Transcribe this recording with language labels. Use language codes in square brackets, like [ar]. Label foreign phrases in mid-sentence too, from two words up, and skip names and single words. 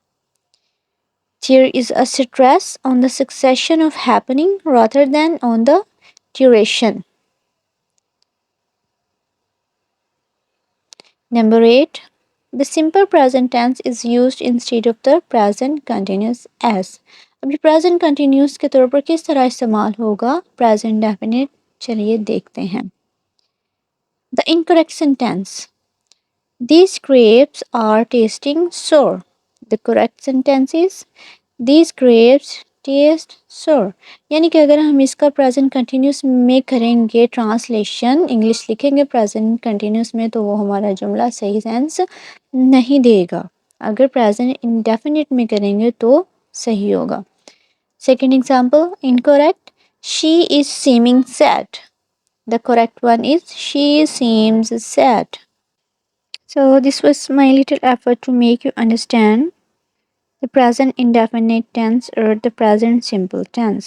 [en] There is a stress on the succession of happening rather than on the duration. Number 8. The simple present tense is used instead of the present continuous as. [ur] اب یہ [en] present continuous [ur] کے طور پر کس طرح استعمال ہوگا [en] present definite؟ [ur] چلیے دیکھتے ہیں. [en] The incorrect sentence. These grapes are tasting sour. The correct sentence is These grapes taste sour. [ur] یعنی کہ اگر ہم اس کا [en] present continuous [ur] میں کریں گے ٹرانسلیشن، انگلش لکھیں گے [en] present continuous [ur] میں، تو وہ ہمارا جملہ صحیح سینس نہیں دے گا. اگر [en] present indefinite [ur] میں کریں گے تو صحیح ہوگا. [en] Second example, incorrect. She is seeming sad. The correct one is She seems sad. So this was my little effort to make you understand the present indefinite tense or the present simple tense.